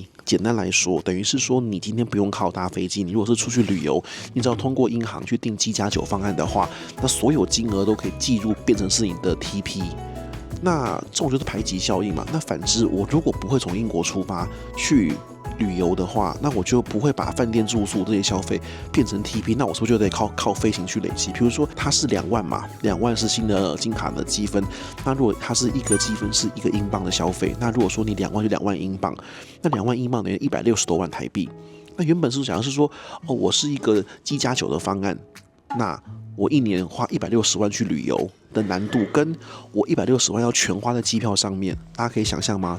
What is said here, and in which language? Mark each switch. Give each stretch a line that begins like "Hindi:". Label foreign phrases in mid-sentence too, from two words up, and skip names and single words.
Chinese: 簡單來說，等於是說你今天不用靠搭飛機，你如果是出去旅遊，你只要通過英航去訂7+9方案的話，那所有金額都可以計入變成是你的 TP。那這種就是排擠效應嘛。那反之，我如果不會從英國出發去旅遊的話，那我就不會把飯店住宿這些消費變成 TP，那我是不是就得靠飛行去累積？比如說它是2萬嘛，2萬是新的金卡的積分，那如果它是1個積分是1個英鎊的消費，那如果說你2萬就2萬英鎊，那2萬英鎊等於160多萬台幣。那原本是講的是說，我是一個7+9的方案，那我1年花160萬去旅遊的難度，跟我160萬要全花在機票上面，大家可以想象嗎？